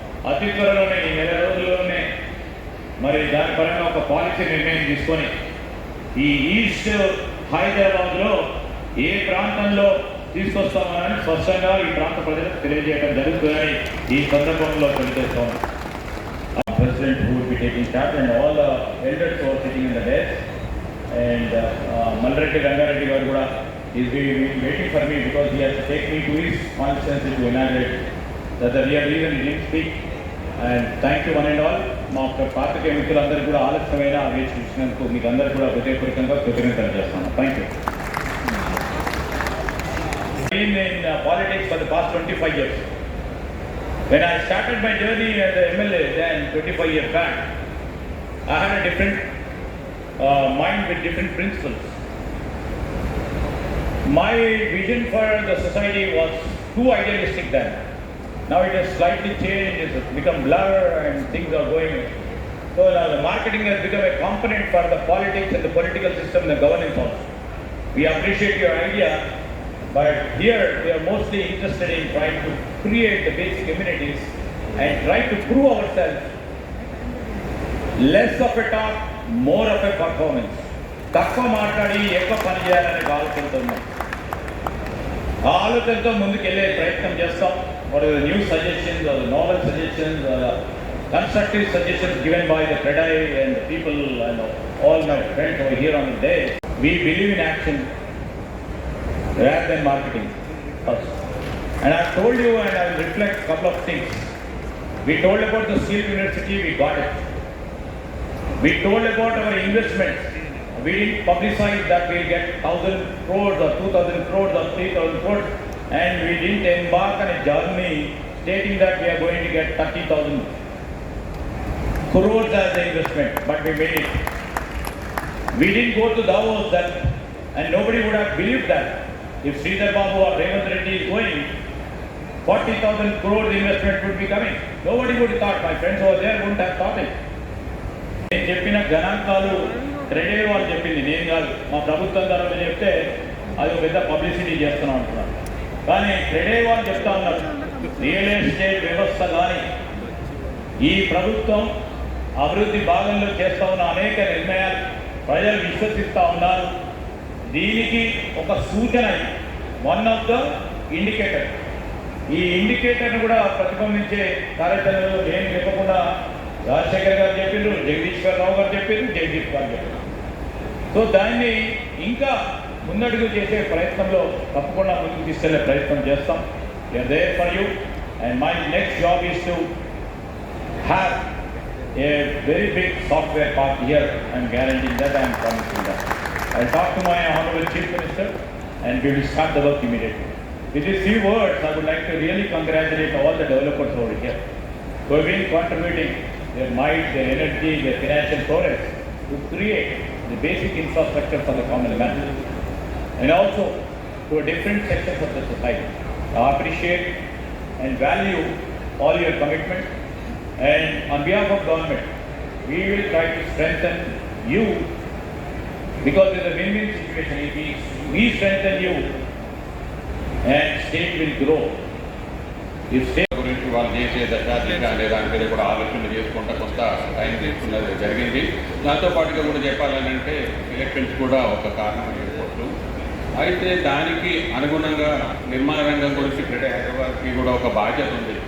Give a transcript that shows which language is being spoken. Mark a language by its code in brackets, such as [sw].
[te] అతి త్వరలోనే ఈ నెల రోజుల్లోనే మరి దాని పరంగా ఒక పాలసీ నిర్ణయం తీసుకొని ఈ ఈస్ట్ హైదరాబాద్లో ఏ ప్రాంతంలో తీసుకొస్తామని స్పష్టంగా ఈ ప్రాంత ప్రజలకు తెలియజేయడం జరుగుతుందని ఈ సందర్భంలో తెలియజేస్తాం. [en] President who will be taking charge and all the elders who are sitting in the desk and Malreddy Rangareddy [te] garu kuda [en] is waiting for me because he has to take me to his constituency to inaugurate. That's the real reason he didn't speak. And thank you one and all. [te] మా party మిత్రులందరూ కూడా ఆలస్యమైన వేచి చూసినందుకు మీకు అందరూ కూడా హృదయపూర్వకంగా కృతజ్ఞతలు చేస్తాను. [en] Thank you. In politics for the past 25 years. When I started my journey as an MLA then 25 years back, I had a different mind with different principles. My vision for the society was too idealistic then. Now it has slightly changed, it has become blur and things are going. So now the marketing has become a component for the politics and the political system and the governance also. We appreciate your idea, but here we are mostly interested in trying to create the basic amenities and try to prove ourselves. Less of a talk, more of a performance. [te] తక్కువ మాట్లాడి ఎక్కువ పని చేయాలని ఆలోచనతో ఉన్నాం. ఆ ఆలోచనతో ముందుకెళ్ళే ప్రయత్నం చేస్తాం. [en] What are the new suggestions or the novel suggestions or the constructive suggestions given by the CREDAI and the people and all my friends over here on the day. We believe in action rather than marketing first. And I told you and I will reflect a couple of things. We told about the Steel University, we got it. We told about our investments. We didn't publicize that we'll get 1,000 crores or 2,000 crores or 3,000 crores. And we didn't embark on a journey stating that we are going to get 30,000 crores as the investment, but we made it. We didn't go to Davos that, and nobody would have believed that. If Sridhar Babu or Revanth Reddy is going, 40,000 crores investment would be coming. Nobody would have thought, my friends over there wouldn't have thought it. [te] నేను చెప్పిన గణాంకాలు క్రెడై వాళ్ళు చెప్పింది, నేను కాదు. మా ప్రభుత్వం ద్వారా చెప్తే అది ఒక పెద్ద పబ్లిసిటీ చేస్తున్నాం అంటున్నారు. కానీ క్రెడై వాళ్ళు చెప్తా ఉన్నారు, రియల్ ఎస్టేట్ వ్యవస్థ కానీ ఈ ప్రభుత్వం అభివృద్ధి భాగంలో చేస్తూ ఉన్న అనేక నిర్ణయాలు ప్రజలు విశ్వసిస్తూ ఉన్నారు. దీనికి ఒక సూచన, [en] One of the indicator. [te] ఈ ఇండికేటర్ను కూడా ప్రతిబింబించే కార్యక్రమంలో నేను చెప్పకుండా రాజశేఖర్ గారు చెప్పారు, జగదీశ్వర్ రావు గారు చెప్పారు, జగదీష్ గారు చెప్పారు. సో దాన్ని ఇంకా ముందడుగు చేసే ప్రయత్నంలో తప్పకుండా ముందుకు తీసుకెళ్లే ప్రయత్నం చేస్తాం. [en] We're there for you and my next job is to have a very big software park here. I'm guaranteeing that, I'm promising that. I'll talk to my Honorable Chief Minister and we will start the work immediately. With these few words, I would like to really congratulate all the developers over here who have been contributing their might, their energy, their financial prowess to create the basic infrastructure for the common man. And also to different sectors of the society. I appreciate and value all your commitment, and on behalf of government, we will try to strengthen you because it's a win-win situation. If we strengthen you and state will grow. If state [te] గురించి వాళ్ళు చేసే దశ లేదా అంటే కూడా ఆలోచన చేసుకుంటా కొంత టైం తీసుకున్నది జరిగింది. దాంతో పాటుగా కూడా చెప్పాలంటే ఎలక్షన్స్ కూడా ఒక కారణం ఏర్పడుతూ, అయితే దానికి అనుగుణంగా నిర్మాణ రంగం గురించి గ్రేటర్ హైదరాబాద్కి కూడా ఒక బాధ్యత ఉంది.